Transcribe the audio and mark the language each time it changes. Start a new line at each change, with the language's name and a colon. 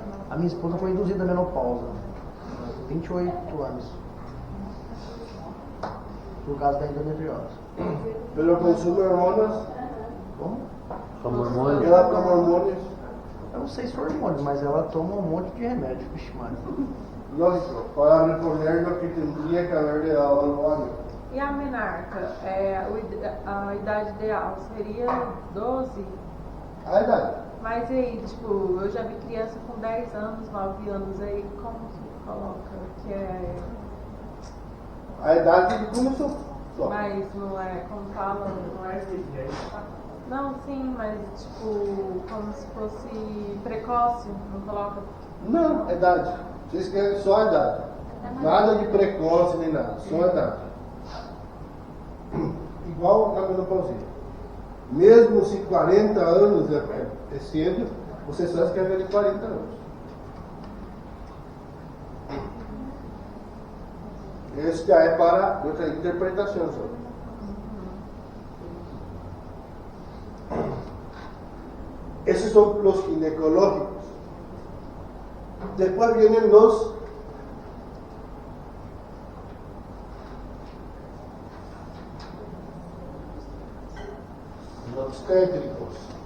Portuguese: A minha esposa foi induzida a menopausa, 28 anos, por causa da endometriose.
Spanish: Pero consume hormonas,
Portuguese: Como? Como hormônio. ela toma hormônios, Eu não sei se foi hormônio, mas ela toma um monte de remédio. Vixe, mano.
Spanish: lógico, para reponer lo que tendría que haberle dado al ovario.
Portuguese: E a menarca, a idade ideal seria 12? A idade. Mas aí, tipo, eu já vi criança com 10 anos, 9 anos aí, como que coloca? Que é. A idade de começou. Só. Mas não é, como fala? Não é esse jeito. Não, sim, mas tipo, como se fosse precoce, não coloca? Não, a idade. Vocês querem só a idade. Nada de precoce nem nada, só a idade. Igual na menopausia. Mesmo se 40 anos é cedo, você só escreve de 40 anos. Esse já é para outra interpretação só.
Spanish: Esos son los ginecológicos. Después vienen los obstétricos.